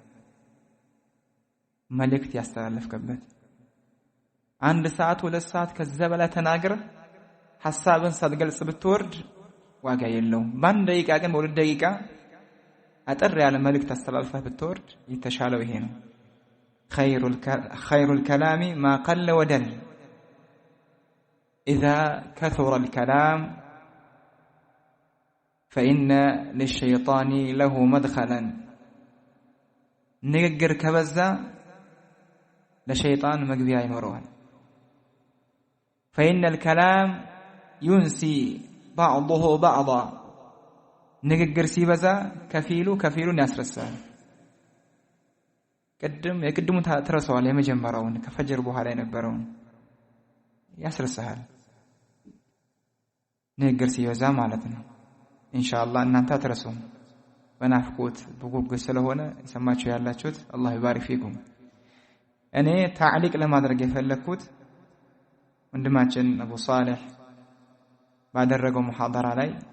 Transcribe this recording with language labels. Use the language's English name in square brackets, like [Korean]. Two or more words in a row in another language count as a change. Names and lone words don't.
[Amharic] መልእክት ያስተላለፍከበት። አንድ ሰዓት ሁለት ሰዓት ከዛ በላይ ተናግረህ ሐሳብን ሳትገልጽ ብትወርድ ዋጋ የለውም። በአንድ ደቂቃ ግን በሁለት ደቂቃ አጠር ያለ መልእክት አስተላልፈህ ብትወርድ የተሻለው ይሄ ነው። [Arabic] خير الكلام ما قل ودل، إذا كثر الكلام فإن للشيطان له مدخلا. [Amharic] ንግግር ከበዛ ለሸይጣን መግቢያ ይኖረዋል። [Arabic] فإن الكلام ينسي بعضه بعضا። [Amharic] ንግግር ሲበዛ ከፊሉን ያስረሳል። የቅድሙን ትረሳዋል፣ የመጀመሪያውን ከፈጅር በኋላ የነበረውን ያስረሳሃል። ንግግር ሲበዛ ማለት ነው። ኢንሻአላህ እናንተ አትረሱም። በናፍቆት በጉጉት ስለሆነ የሰማችሁ ያላችሁት [Arabic] الله يبارك فيكم። [Amharic] እኔ ታዕሊቅ ለማድረግ የፈለኩት ወንድማችን አቡ ሷሊህ ባደረገው ሙሐደራ ላይ